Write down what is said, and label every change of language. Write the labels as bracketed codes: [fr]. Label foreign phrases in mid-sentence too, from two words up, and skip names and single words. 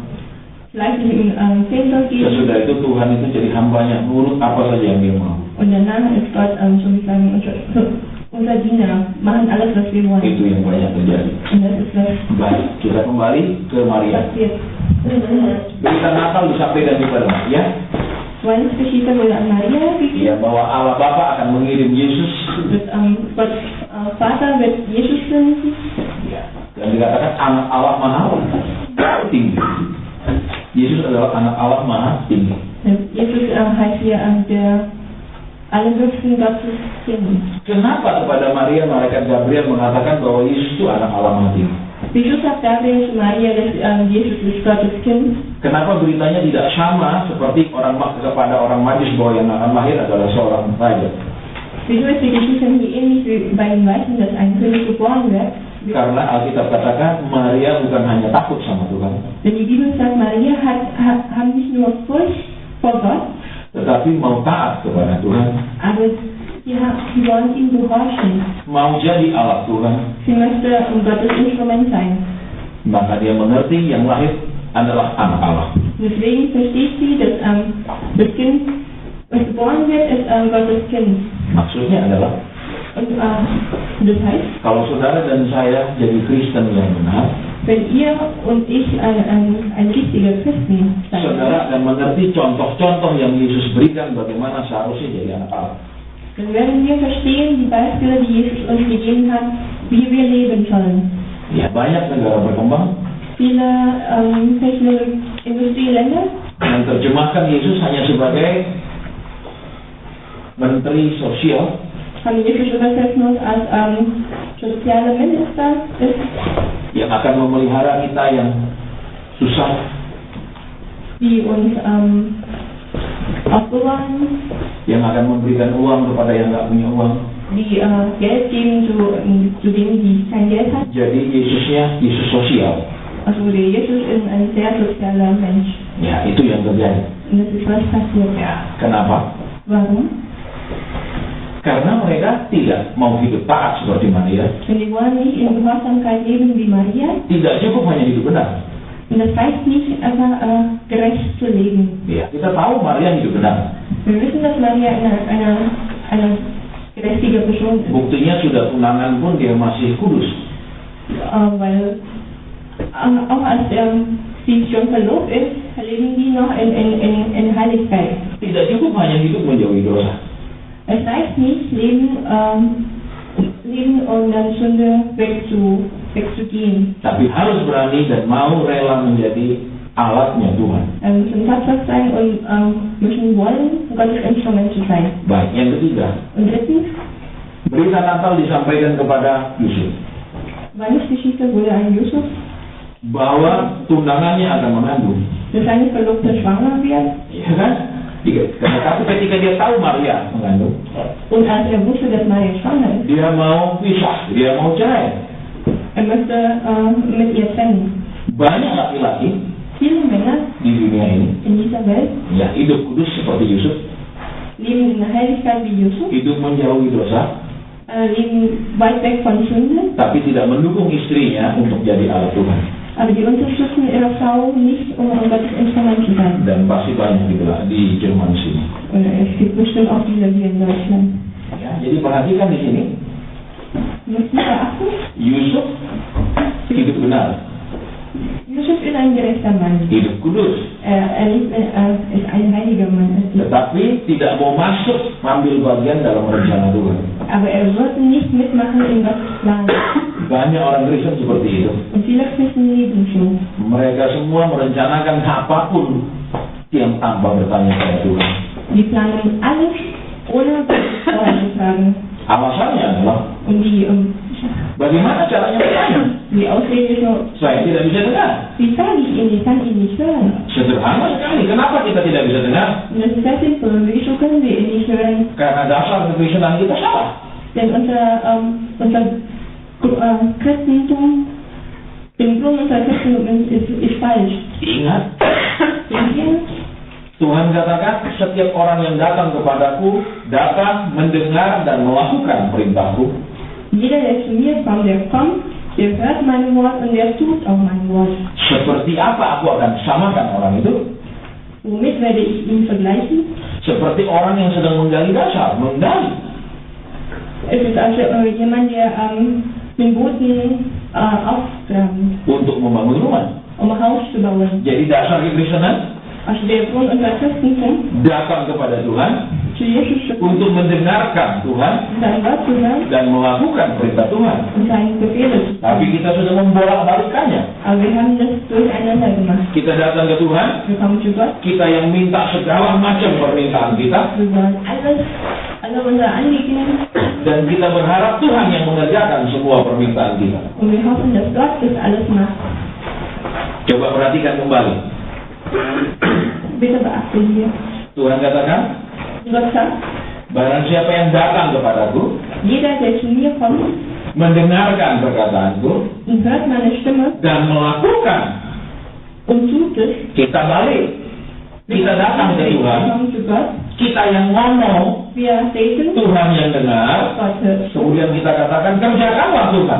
[de] fleißig im Zehntel gehen. [id] sesudah itu Tuhan itu jadi hambanya, nurut apa saja yang dia mau. [de] Und danach ist Gott sozusagen unser Diener, machen alles, was wir wollen. [id] Itu yang banyak terjadi. [de] Und das ist das [id] Baik, kita kembali ke Maria. [de] passiert. [id] Berita Natal disampaikan kepada Maria, [de] Weihnachtsgeschichte wurde an Maria gegeben. [id] ya, bahwa Allah Bapa akan mengirim Yesus, [de] Gott Vater wird Jesus senden. [id] ya, dan dikatakan anak Allah Maha Tinggi. Yesus adalah anak Allah Maha Tinggi. [de] Jesus heißt hier der Allerhöchsten Gottes Kind. [id] Kenapa kepada Maria malaikat Gabriel mengatakan bahwa Yesus itu anak Allah Maha Tinggi? [de] Wieso sagt Gabriel zu Maria, dass Jesus ist Gottes Kind? [id] Kenapa beritanya tidak sama seperti kepada orang Majus bahwa yang akan lahir adalah seorang raja? [de] Wieso ist die Geschichte hier ähnlich wie bei den Weißen, dass ein König geboren wird? [id] Karena Alkitab katakan Maria bukan hanya takut sama Tuhan, [de] Denn die Bibel sagt, Maria hat nicht nur Furcht vor Gott, [id] tetapi mau taat kepada Tuhan, [de] aber sie wollen ihm gehorchen. [id] mau jadi alat Tuhan. [de] Sie möchte Gottes Instrument sein. [id] Maka dia mengerti yang lahir adalah anak Allah. [de] Deswegen versteht sie, dass das Kind, was geboren wird, ist Gottes Kind. [id] Maksudnya adalah, [de] Und das heißt, [id] kalau saudara dan saya jadi Kristen yang benar, [de] wenn ihr und ich ein richtiger Christen sein, [id] saudara akan mengerti contoh-contoh yang Yesus berikan bagaimana seharusnya jadi anak Allah. [de] dann werden wir verstehen die Beispiele, die Jesus uns gegeben hat, wie wir leben sollen. [id] Ya, banyak negara berkembang [de] Viele Industrieländer [id] yang terjemahkan Yesus hanya sebagai Menteri Sosial, [de] haben Jesus übersetzt nur als soziale Minister ist, [id] yang akan memelihara kita yang susah, [de] die uns aufbewahren, [id] yang akan memberikan uang kepada yang nggak punya uang. [de] die Geld geben zu denen, die kein Geld haben. [id] Jadi Yesusnya Yesus sosial. [de] Also der Jesus ist ein sehr sozialer Mensch. [id] Ya, itu yang terjadi. [de] Und das ist was passiert. [id] Ya, kenapa? [de] Warum? [id] Karena mereka tidak mau hidup taat seperti Maria. [de] Und die wollen nicht in Gehorsamkeit leben wie Maria. [id] Tidak cukup hanya hidup benar. [de] Und das heißt nicht einfach gerecht zu leben. [id] Ya, kita tahu Maria hidup benar. [de] Wir wissen, dass Maria eine gerechtige Person ist. [id] Buktinya sudah tunangan pun dia masih kudus. [de] Weil auch als sie schon verlobt ist, leben die noch in Heiligkeit. [id] Tidak cukup hanya hidup menjauhi dosa. [de] Es reicht nicht, leben und dann Sünde wegzugehen. [id] Tapi harus berani dan mau rela menjadi alatnya Tuhan. [de] Wir müssen tapfer sein und müssen wollen, Gottes Instrument zu sein. [id] Baik, yang ketiga, [de] Und drittens, [id] berita Natal disampaikan kepada Yusuf [de] Weihnachtsgeschichte wurde an Yusuf, [id] bahwa tunangannya akan mengandung. [de] dass seine Verlobte schwanger wird. [id] Ya kan? Tapi ketika dia tahu Maria mengandung, [de] Und als wusste, dass Maria schwanger ist, [id] dia mau pisah, dia mau cerai. [de] möchte mit ihr trennen. [id] Banyak laki-laki [de] Viele Männer [id] di dunia ini [de] in dieser Welt [id] ya hidup kudus seperti Yusuf, [de] leben in der Heiligkeit wie Yusuf, [id] hidup menjauhi dosa, [de] leben weit weg von Sünde, [id] tapi tidak mendukung istrinya untuk jadi alat Tuhan. [de] aber die unterstützen ihre Frau nicht, um Gottes Instrument zu sein. [id] Dan pasti banyak di Jerman sini. [de] Und es gibt bestimmt auch diese hier in Deutschland. [id] Ya, jadi perhatikan di sini, [de] Müssen wir beachten, [id] Yusuf hidup benar, [de] Yusuf ist ein gerechter Mann. [id] hidup kudus, [de] Ist ein heiliger Mann. [id] tetapi tidak mau masuk mengambil bagian dalam rencana Tuhan. [de] Aber wollte nicht mitmachen in Gottes Plan. [id] Banyak orang Kristen seperti itu. [de] Und viele Christen leben so. [id] Mereka semua merencanakan apapun yang tanpa bertanya kepada Tuhan. [de] Die planen alles, ohne Gottes vorher zu fragen. [id] Alasannya adalah, [de] Und [id] bagaimana caranya bertanya? [de] die Ausrede ist so, [id] Saya tidak bisa dengar. [de] wie sage ich ihn, ich kann ihn nicht hören. [id] Sederhana sekali. Kenapa kita tidak bisa dengar? [de] Und das ist sehr simpel. Wieso können wir ihn nicht hören? [id] Karena dasar kekristenan kita salah. [de] Denn unser Christentum, im Grunde unser Christentum ist falsch. [id] Ingat, [de] Seht ihr? [id] Tuhan katakan setiap orang yang datang kepadaku datang mendengar dan melakukan perintahku. [de] Jeder, der zu mir kommt, der hört mein Wort und der tut auch mein Wort. [id] Seperti apa aku akan samakan orang itu? [de] Womit werde ich ihn vergleichen? [id] Seperti orang yang sedang menggali dasar, menggali. [de] Es ist also jemand, der den Boden aufgraben, [id] Untuk membangun rumah. [de] um ein Haus zu bauen. [id] Jadi dasar kekristenan [de] Also der Grund unser Christentum, [id] datang kepada Tuhan [de] zu Jesus zu kommen, [id] untuk mendengarkan Tuhan [de] sein Wort zu hören [id] dan melakukan perintah Tuhan. [de] und seine Befehle zu tun. [id] Tapi kita sudah membolak-balikannya. [de] Aber wir haben das durcheinander gemacht. [id] Kita datang ke Tuhan, [de] Wir kommen zu Gott, [id] kita yang minta segala macam permintaan kita, [de] wir wollen alle unsere Anliegen, [id] dan kita berharap Tuhan yang mengerjakan semua permintaan kita. [de] und wir hoffen, dass Gott das alles macht. [id] Coba perhatikan kembali. [de] Bitte beachten hier. [id] Tuhan katakan, [de] Gott sagt, [id] barang siapa yang datang kepadaku, [de] jeder, der zu mir kommt [id] mendengarkan perkataanku, [de] und hört meine Stimme [id] dan melakukan, [de] und tut es, [id] kita balik. Kita datang ke [de] wir [id] Tuhan, [de] kommen zu Gott, [id] kita yang ngomong, [de] wir beten, [id] Tuhan yang dengar, [de] Gott hört zu. [id] kemudian kita katakan, kerjakanlah Tuhan.